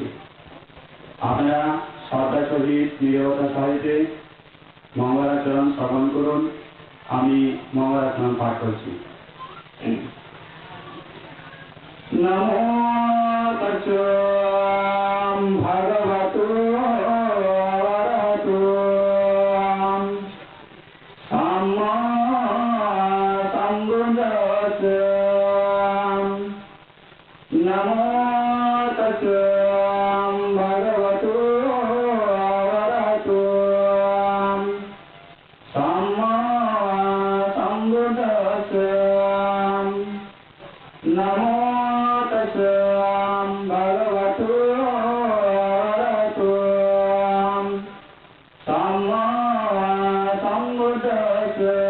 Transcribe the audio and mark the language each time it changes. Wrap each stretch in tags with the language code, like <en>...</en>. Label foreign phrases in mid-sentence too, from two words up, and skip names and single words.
<bn>আপনারা শ্রদ্ধা সহিত নীরবতা সহিতে মঙ্গলাচরণ শ্রবণ করুন। আমি মঙ্গলাচরণ পাঠ করছি।</bn> <pi>নমো তস্যাম ভগবতো অরহতো Samma Sambuddhassa Namo Tassa Bhagavato Arahato Samma Sambuddhassa Namo Tassa Bhagavato Arahato Samma Sambuddhassa</pi>